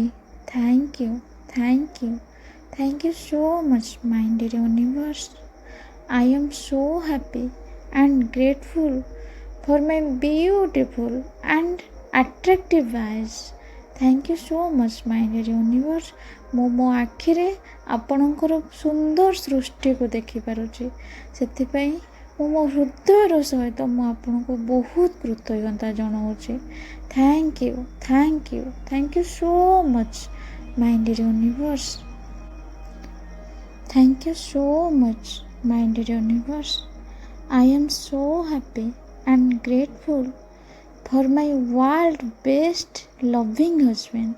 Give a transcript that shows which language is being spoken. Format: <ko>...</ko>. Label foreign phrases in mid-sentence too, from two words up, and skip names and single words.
<en>Thank you, thank you, thank you so much my dear universe. I am so happy and grateful for my beautiful and attractive eyes. Thank you so much my dear universe.</en> <or>ମୋ ଆଖିରେ ଆପଣଙ୍କର ସୁନ୍ଦର ସୃଷ୍ଟି କୁ ଦେଖି ପାରୁଛି। ସେଥିପାଇଁ ମୋ ହୃଦୟର ସହିତ ମୁଁ ଆପଣଙ୍କୁ ବହୁତ କୃତଜ୍ଞତା ଜଣାଉଛି।</or> <en>Thank you, thank you, thank you so much my dear universe. Thank you so much my dear universe. I am so happy and grateful for my world best loving husband.</en>